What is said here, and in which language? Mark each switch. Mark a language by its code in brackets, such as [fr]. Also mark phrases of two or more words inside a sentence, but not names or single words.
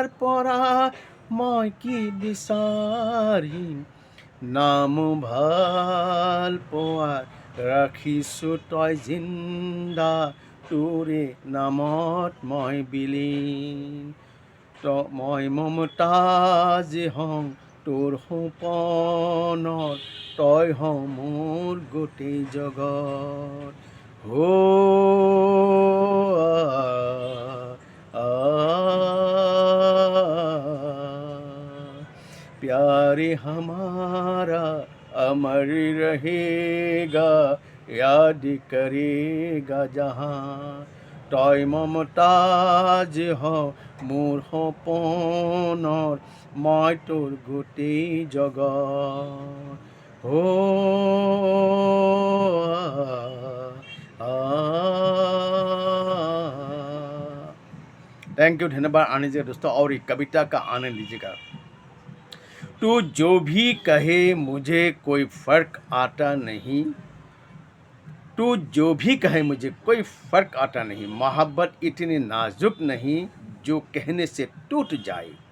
[as] পৰা মই কি বিচাৰিম নাম ভাল পোৱাৰ ৰাখিছোঁ তই জিন্দা তোৰে নামত মই বিলীন মই মমতাজ হওঁ তোৰ সপোনত তই হওঁ মোৰ গোটেই জগত [hi] प्यारे हमारा अमर रहेगा याद करेगा जहाँ [as] তই মমতাজ হ মোৰ সপোনৰ মই তোৰ গোটেই [hi] জগত [en] thank you [hi] धन्यवाद आने दीजिएगा दोस्तों और एक कविता का आनंद लीजिएगा। तू जो भी कहे मुझे कोई फर्क आता नहीं तू जो भी कहे मुझे कोई फ़र्क आता नहीं मोहब्बत इतनी नाजुक नहीं जो कहने से टूट जाए